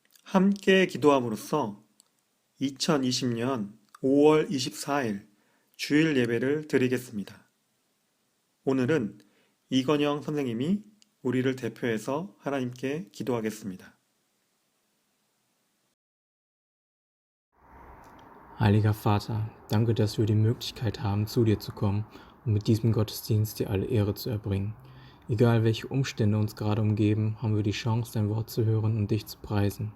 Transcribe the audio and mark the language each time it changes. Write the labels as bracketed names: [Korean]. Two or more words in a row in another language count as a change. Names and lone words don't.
[Korean] 함께 기도함으로써 2020년 5월 24일 주일 예배를 드리겠습니다. 오늘은 이건영 선생님이 우리를 대표해서 하나님께 기도하겠습니다. [German] Heiliger Vater, danke, dass wir die Möglichkeit haben, zu dir zu kommen und mit diesem Gottesdienst dir alle Ehre zu erbringen. Egal welche Umstände uns gerade umgeben, haben wir die Chance, dein Wort zu hören und dich zu preisen.